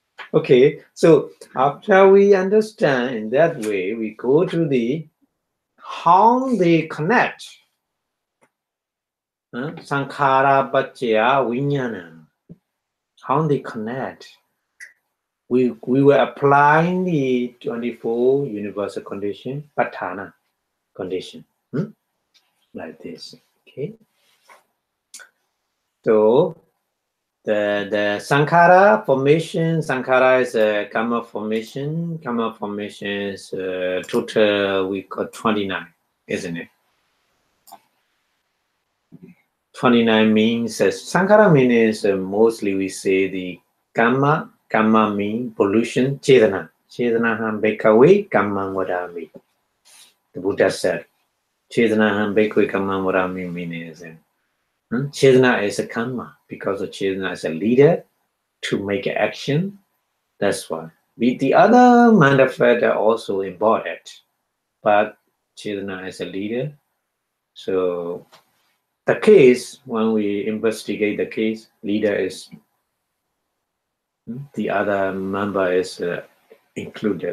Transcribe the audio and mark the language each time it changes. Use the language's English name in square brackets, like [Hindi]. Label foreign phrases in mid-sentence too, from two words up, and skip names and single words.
[English] Okay, so after we understand in that way, we go to the how they connect. [Pali] Saṅkhāra-paccayā Viññāṇaṃ. [English] How they connect. We were applying the 24 universal condition, Paṭṭhāna condition, like this. Okay. So the Saṅkhāra formation, Saṅkhāra is a Kamma formation. Kamma formation is total, we got 29, isn't it? 29 means, Saṅkhāra means mostly we say the Kamma. Kamma means pollution, Chetana. [Pali] Chetanaham bhikkhave kammam vadami. [English] The Buddha said, [Pali] Chetanaham bhikkhave kammam vadami [English] means Chetana is a Kamma, because the Chetana is a leader to make action. That's why. The other manifest are also embodied, but Chetana is a leader. So the case, when we investigate the case, leader is the other member is included.